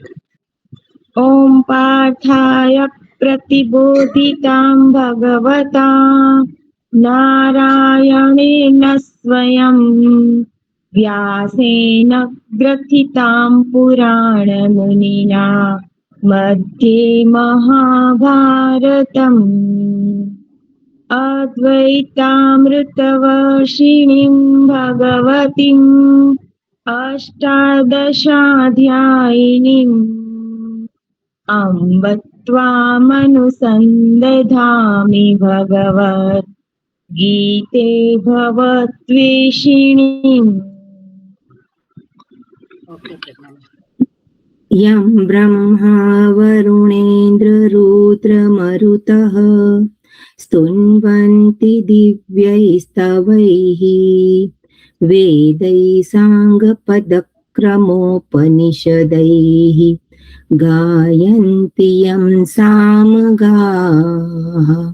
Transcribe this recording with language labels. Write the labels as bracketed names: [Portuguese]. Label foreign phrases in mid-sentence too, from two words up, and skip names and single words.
[Sanskrit] ઓમ પાર્થાય પ્રતિબોધિતાં ભગવતા નારાયણેન સ્વયં વ્યાસેન ગ્રથિતાં પુરાણમુનિના मध्ये महाभारतम् अद्वैतामृतवर्षिणीं भगवतीम् अष्टादशाध्यायिनीम् अम्ब त्वामनुसन्दधामि भगवत् गीते भवद्वेषिणीम्. [Gujarati] ઓકે, પ્રજ્ઞાબેન. [Sanskrit] यं ब्रह्मा वरुणेन्द्ररुद्रमरुतः स्तुन्वन्ति दिव्यैस्तवैः वेदैः साङ्गपदक्रमोपनिषदैः गायन्ति यं सामगाः